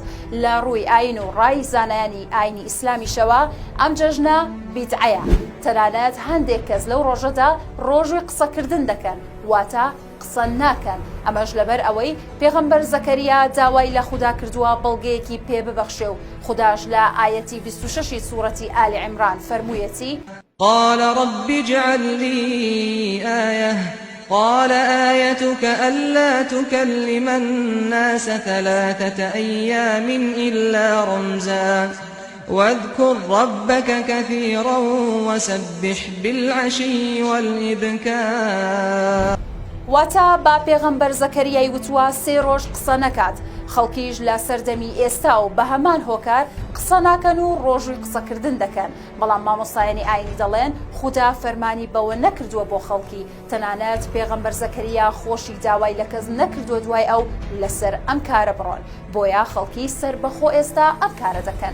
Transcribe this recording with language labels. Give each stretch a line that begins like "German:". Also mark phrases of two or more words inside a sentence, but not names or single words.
Central Kurdish: لە ڕووی ئاین و ڕای زانایانی ئاینی ئیسلامیشەوە ئەم جەژنە بیدعەیە. تەنانەت هەندێک کەس لەو ڕۆژەدا ڕۆژی قسەکردن دەکەن، واتە قسە ناکەن. ئەمەش لەبەر ئەوەی پێغەمبەر زەکەریا داوای لە خودا کردووە بەڵگەیەکی پێ ببەخشێ و خوداش لە ئایەتی 26 سوورەتی ئالی عیمران فەرموویەتی
Arabic: قال رب اجعل لي آية قال آيتك ألا تكلم الناس 3 أيام إلا رمزا واذكر ربك كثيرا وسبح بالعشي والإبكار.
Central Kurdish: واتە با پێغەمبەر زەکەریای وتووە 3 ڕۆژ قسە نەکات. خەڵکیش لە سەردەمی ئێستا و بە هەمان هۆکار قسە ناکەن و ڕۆژووی قسەکردن دەکەن. بەڵام مامۆستایانی ئاینی دەڵێن خودا فەرمانی بەوە نەکردووە بۆ خەڵکی، تەنانەت پێغەمبەر زەکەریا خۆشی داوای لە کەس نەکردووە دوای ئەو لەسەر ئەم کارە بڕۆن، بۆیە خەڵکی سەر بەخۆ ئێستا ئەم کارە دەکەن.